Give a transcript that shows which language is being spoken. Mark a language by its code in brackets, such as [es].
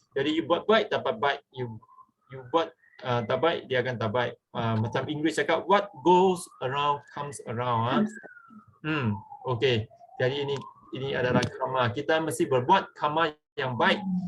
[ms] Jadi you buat baik dapat baik, you buat tak baik dia akan tak baik. Macam English cakap, [en] what goes around comes around. [ms] Okey. Jadi ini adalah karma. Kita mesti berbuat karma yang baik.